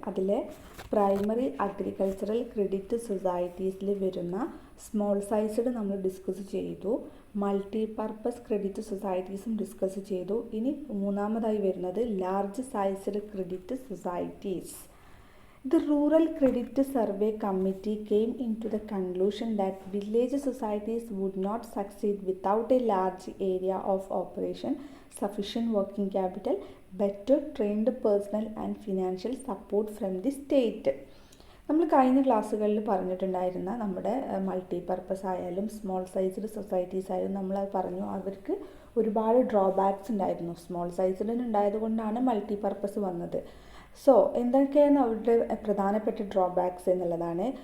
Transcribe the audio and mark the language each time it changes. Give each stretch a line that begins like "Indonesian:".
Malayalam: അതിൽ primary agricultural credit സൊസൈറ്റീസിൽ വരുന്ന small sized നമ്മൾ ഡിസ്കസ് ചെയ്തു. മൾട്ടി പർപ്പസ് ക്രെഡിറ്റ് സൊസൈറ്റീസും ഡിസ്കസ് ചെയ്തു. ഇനി മൂന്നാമതായി വരുന്നത് large sized credit societies.
English: The Rural Credit Survey Committee came into the conclusion that village societies would not succeed without a large area of operation, sufficient working capital, better trained personnel and financial support from the state.
Malayalam: നമ്മൾ കഴിഞ്ഞ ക്ലാസ്സുകളിൽ പറഞ്ഞിട്ടുണ്ടായിരുന്ന നമ്മുടെ multi purpose ആയാലും small sized societies ആയാലും നമ്മൾ പറഞ്ഞു അവർക്ക് ഒരുപാട് ഡ്രോബാക്സ് ഉണ്ടായിരുന്നു. സ്മോൾ സൈസ്ഡ് ഉണ്ടായതുകൊണ്ടാണ് മൾട്ടി പർപ്പസ് വന്നത്. സോ എന്തൊക്കെയാണ് അവരുടെ പ്രധാനപ്പെട്ട ഡ്രോബാക്സ് എന്നുള്ളതാണ്.